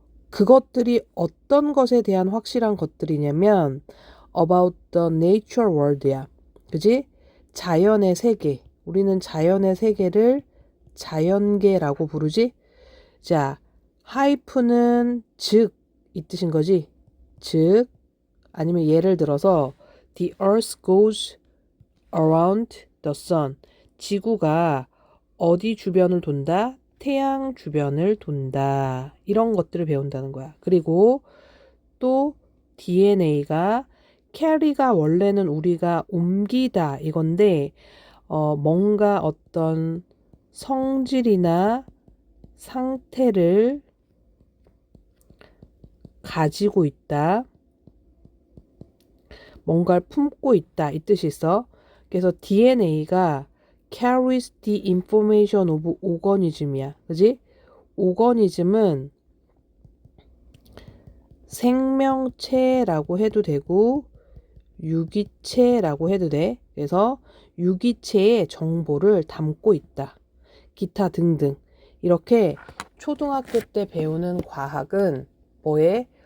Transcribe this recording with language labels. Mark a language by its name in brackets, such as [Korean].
[Korean] 그것들이 어떤 것에 대한 확실한 것들이냐면 [English] about the nature world [Korean] 야. 그지? 자연의 세계. 우리는 자연의 세계를 자연계라고 부르지? 자, 하이프는 즉 이 뜻인 거지. 즉 아니면 예를 들어서 [English] the earth goes around the sun. [Korean] 지구가 어디 주변을 돈다? 태양 주변을 돈다. 이런 것들을 배운다는 거야. 그리고 또 DNA가 carry가 원래는 우리가 옮기다 이건데 뭔가 어떤 성질이나 상태를 가지고 있다. 뭔가를 품고 있다. 이 뜻이 있어. 그래서 [English] DNA가 carries the information of organism이야. [Korean] 그지? 오거니즘은 생명체라고 해도 되고 유기체라고 해도 돼. 그래서 유기체의 정보를 담고 있다. 기타 등등. 이렇게 초등학교 때 배우는 과학은 뭐에?